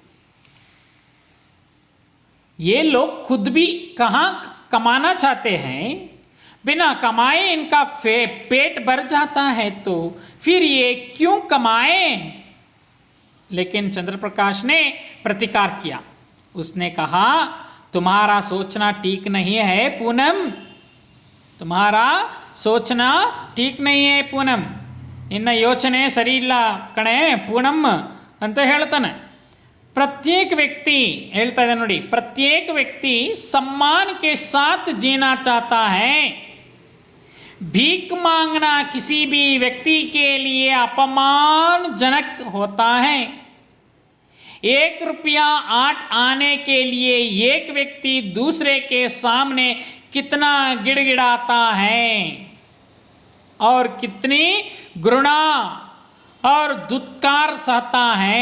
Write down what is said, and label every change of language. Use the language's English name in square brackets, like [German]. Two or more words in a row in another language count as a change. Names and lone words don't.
[Hindi] ये लोग खुद भी कहाँ कमाना चाहते हैं, बिना कमाए इनका पेट भर जाता है, तो फिर ये क्यों कमाए। लेकिन चंद्र प्रकाश ने प्रतिकार किया। उसने कहा, तुम्हारा सोचना ठीक नहीं है पूनम, तुम्हारा सोचना ठीक नहीं है पूनम, [Kannada] ನಿನ್ನ ಯೋಚನೆ ಸರಿ ಇಲ್ಲ ಕಣೆ ಪೂನಮ್ ಅಂತ ಹೇಳ್ತಾನೆ। [Hindi] प्रत्येक व्यक्ति [Kannada] ಹೇಳ್ತಾ ಇದೆ ನೋಡಿ, [Hindi] प्रत्येक व्यक्ति सम्मान के साथ जीना चाहता है। भीख मांगना किसी भी व्यक्ति के लिए अपमानजनक होता है। 1 रुपया 8 आने के लिए एक व्यक्ति दूसरे के सामने कितना गिड़गिड़ाता है और कितनी घृणा और दुत्कार सहता है।